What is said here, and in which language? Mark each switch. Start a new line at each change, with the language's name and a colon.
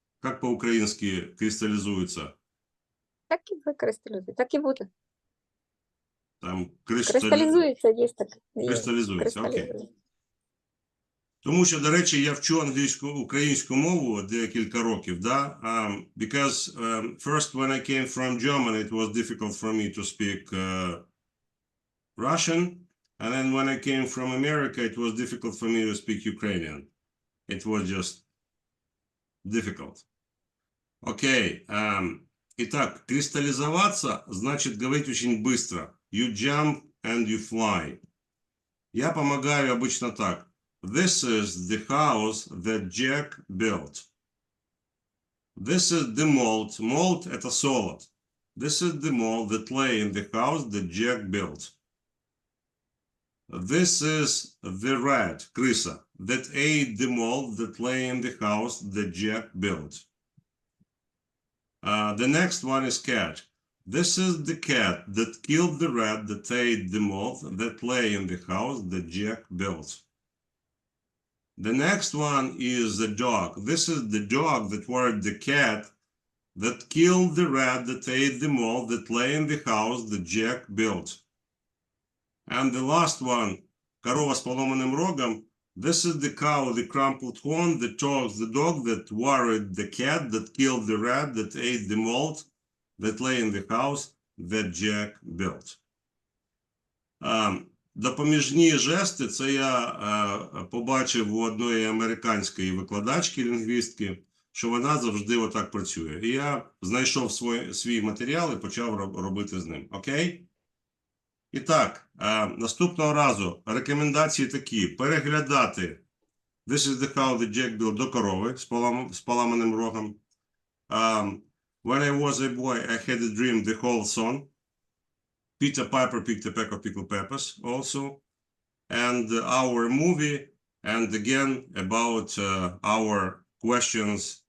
Ukrainian: Як по-українськи кристалізуються? Так і викристалізується, так і буде. Там Кристалізується, є так. Кристалізується, окей. Тому що, до речі, я вчу українську мову декілька років, да?
English: Because first when I came from Germany, it was difficult for me to speak Russian, and then when I came from America, it was difficult for me to speak Ukrainian. It was just difficult. Окей.
Russian: Итак, кристаллизоваться значит говорить очень быстро.
English: You jump and you fly.
Russian: Я помогаю обычно так.
English: This is the house that Jack built. This is the mold.
Russian: Mold – это солод.
English: This is the mold that lay in the house that Jack built. This is the rat, крыса, that ate the mold that lay in the house that Jack built. The next one is cat. This is the cat that killed the rat that ate the mold that lay in the house that Jack built. The next one is the dog. This is the dog that was the cat that killed the rat that ate the mold that lay in the house that Jack built. And the last one,
Russian: корова с поломанным рогом.
English: This is the cow with the crumpled horn, the dog that worried the cat that killed the rat that ate the mold that lay in the house that Jack built.
Ukrainian: Допоміжні жести – це я побачив у одної американської викладачки, лінгвістки, що вона завжди отак працює. І я знайшов свій матеріал і почав робити з ним. Окей? І так, наступного разу рекомендації такі. Переглядати
English: This is the how the Jack built
Ukrainian: до корови з поламаним рогом.
English: When I was a boy, I had a dream, the whole song. Peter Piper picked a peck of pickled peppers also. And our movie, and again about our questions.